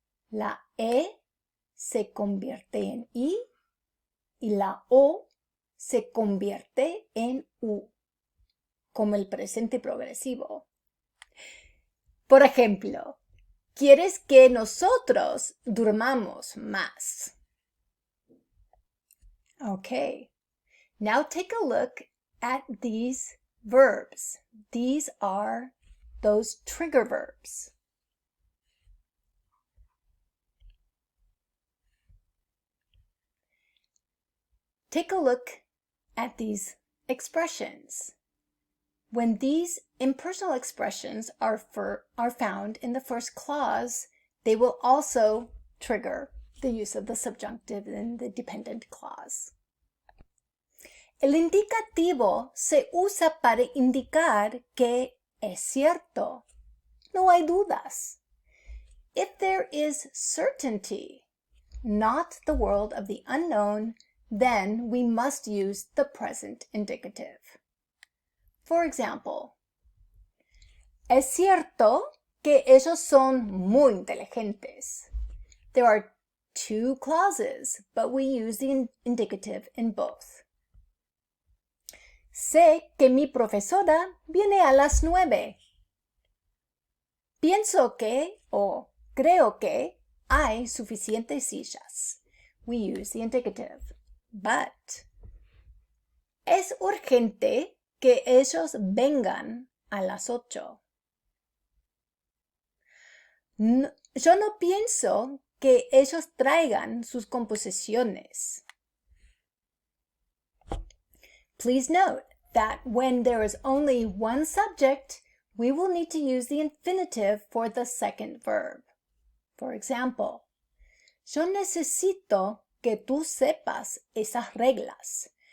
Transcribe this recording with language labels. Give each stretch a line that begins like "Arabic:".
Spanish: La E se convierte en I y la O se convierte en U, como el presente progresivo. Por ejemplo, ¿quieres que nosotros durmamos más?
English: Okay, now take a look at these verbs. These are those trigger verbs. Take a look at these expressions. When these impersonal expressions are found in the first clause, they will also trigger the use of the subjunctive in the dependent clause.
Spanish: El indicativo se usa para indicar que es cierto. No hay dudas.
English: If there is certainty, not the world of the unknown, then we must use the present indicative. For example,
Spanish: es cierto que ellos son muy inteligentes.
English: There are two clauses, but we use the indicative in both.
Spanish: Sé que mi profesora viene a las 9. Pienso que o creo que hay suficientes sillas.
English: We use the indicative. But
Spanish: es urgente que ellos vengan a las 8. Yo no pienso que ellos traigan sus composiciones.
English: Please note that when there is only one subject, we will need to use the infinitive for the second verb. For example,
Spanish: yo necesito que tú sepas esas reglas.